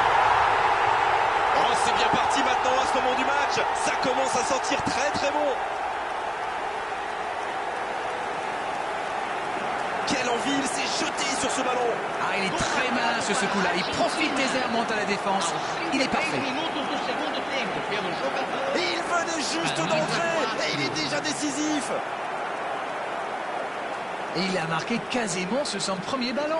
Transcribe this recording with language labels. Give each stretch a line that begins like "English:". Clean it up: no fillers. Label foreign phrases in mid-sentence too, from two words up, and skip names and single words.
French: Oh, c'est bien parti maintenant à ce moment du match. Ça commence à sentir très très bon. Quelle envie, il s'est jeté sur ce ballon. Ah, il est très malin sur ce coup-là. Il profite des airs, monte à la défense. Il est parfait.
Portuguese: Minutos do segundo tempo pelo jogador.
French: Et il venait juste d'entrer. Et il est déjà décisif. Et il a marqué quasiment sur son premier ballon.